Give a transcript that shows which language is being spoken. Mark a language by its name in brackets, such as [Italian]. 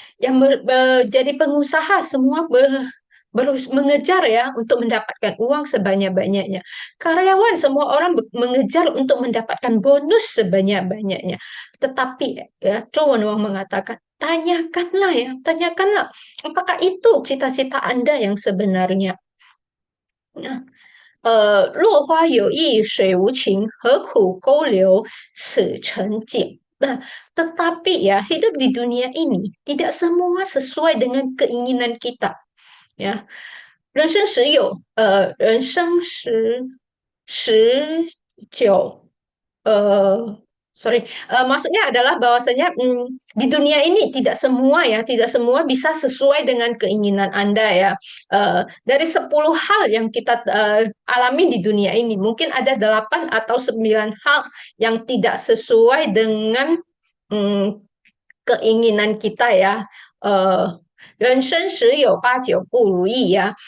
[Indonesian] Yang jadi pengusaha semua mengejar ya untuk mendapatkan uang sebanyak-banyaknya. Karyawan semua orang mengejar untuk mendapatkan bonus sebanyak-banyaknya. Tetapi ya, Cowan Wang mengatakan, tanyakanlah ya, tanyakanlah apakah itu cita-cita Anda yang sebenarnya. [Chinese] Nah, 落花有意，水无情，何苦勾留此情景? [Indonesian] Nah, tetapi ya hidup di dunia ini tidak semua sesuai dengan keinginan kita. Ya, [Chinese] 人生实有，人生实久， [Indonesian] sorry, maksudnya adalah bahwasanya di dunia ini tidak semua ya, tidak semua bisa sesuai dengan keinginan Anda ya. Dari 10 hal yang kita alami di dunia ini, mungkin ada 8 atau 9 hal yang tidak sesuai dengan mm, keinginan kita ya. [Chinese] Uh, 人生十有八九不如意 ya.